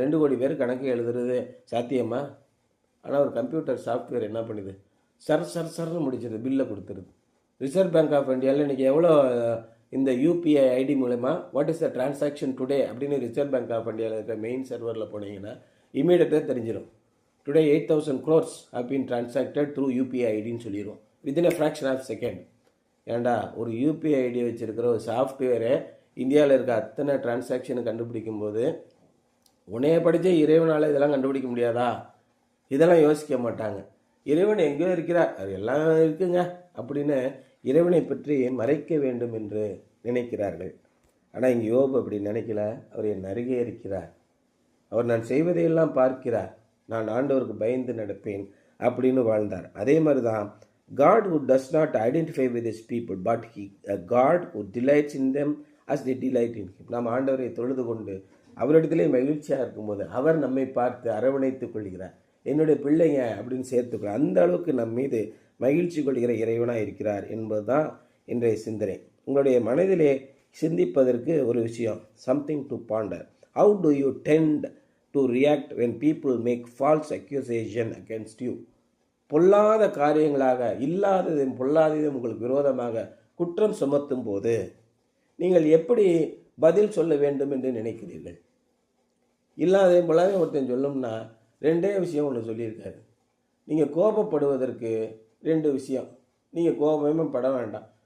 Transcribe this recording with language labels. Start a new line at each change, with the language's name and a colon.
Tamil: 2 கோடி பேர் கணக்கு எழுதுறது சாத்தியமா? ஆனால் ஒரு கம்ப்யூட்டர் சாஃப்ட்வேர் என்ன பண்ணுது? சர்ன்னு முடிச்சிருது, பில்லை கொடுத்துருது. ரிசர்வ் பேங்க் ஆஃப் இந்தியாவில் இன்றைக்கி எவ்வளோ இந்த யூபிஐ ஐடி மூலமா
English: what is the transaction today
Tamil: அப்படின்னு ரிசர்வ் பேங்க் ஆஃப் இந்தியாவில் இருக்கிற மெயின் சர்வரில் போனீங்கன்னா இமீடியட்டாக தெரிஞ்சிடும்.
English: today 8,000 crores have been transacted through UPI
Tamil: ஐடின்னு சொல்லிடுவோம்
English: Within a fraction of second.
Tamil: ஏண்டா ஒரு யூபிஐ ஐடி வச்சுருக்கிற ஒரு சாஃப்ட்வேரை இந்தியாவில் இருக்க அத்தனை டிரான்சாக்ஷனை கண்டுபிடிக்கும் போது உன்னைய படித்த இறைவனால் இதெல்லாம் கண்டுபிடிக்க முடியாதா? இதெல்லாம் யோசிக்க மாட்டாங்க. இறைவன் எங்கேயோ இருக்கிறார், அது எல்லாம் இருக்குங்க அப்படின்னு இறைவனை பற்றி மறைக்க வேண்டும் என்று நினைக்கிறார்கள். ஆனால் இங்கே யோபு அப்படி நினைக்கல. அவர் என் அருகே இருக்கிறார், அவர் நான் செய்வதையெல்லாம் பார்க்கிறார், நான் ஆண்டவருக்கு பயந்து நடப்பேன் அப்படின்னு வாழ்ந்தார். அதே மாதிரி தான்
English: God who does not identify with his people but a God who delights in them as they delight in him.
Tamil: நாம் ஆண்டவரை தொழுது கொண்டு அவரிடத்திலே மகிழ்ச்சியாக இருக்கும்போது அவர் நம்மை பார்த்து அரவணைத்துக் கொள்கிறார். என்னுடைய பிள்ளைங்க அப்படின்னு சேர்த்துக்கிறார். அந்த அளவுக்கு நம் மீது மகிழ்ச்சி கொள்கிற இறைவனாக இருக்கிறார் என்பது தான் இன்றைய சிந்தனை. உங்களுடைய மனதிலே சிந்திப்பதற்கு ஒரு விஷயம்,
English: Something to ponder. How do you tend to react when people make false accusation against you?
Tamil: பொல்லாத காரியங்களாக இல்லாததும் பொல்லாததும் உங்களுக்கு விரோதமாக குற்றம் சுமத்தும் போது நீங்கள் எப்படி பதில் சொல்ல வேண்டும் என்று நினைக்கிறீர்கள்? இல்லாததையும் பொல்லாதையும் ஒருத்தன் சொல்லணும்னா 2 விஷயம் ஒன்று சொல்லியிருக்காரு. நீங்கள் கோபப்படுவதற்கு 2 விஷயம். நீங்கள் கோபமே பட வேண்டாம்.